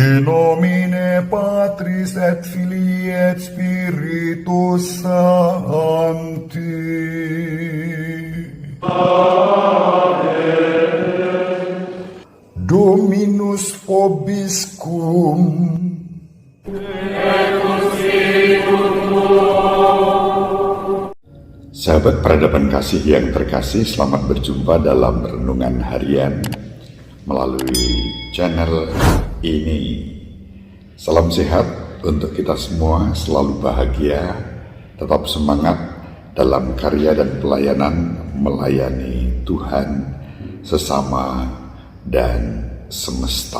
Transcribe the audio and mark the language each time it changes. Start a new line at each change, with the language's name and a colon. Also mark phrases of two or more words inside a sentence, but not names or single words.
Latin: nomine Patris et Filii et Spiritus Sancti. Dominus vobiscum.
Indonesian: Sahabat peradaban kasih yang terkasih, selamat berjumpa dalam renungan harian melalui channel ini. Salam sehat untuk kita semua, selalu bahagia, tetap semangat dalam karya dan pelayanan melayani Tuhan, sesama, dan semesta.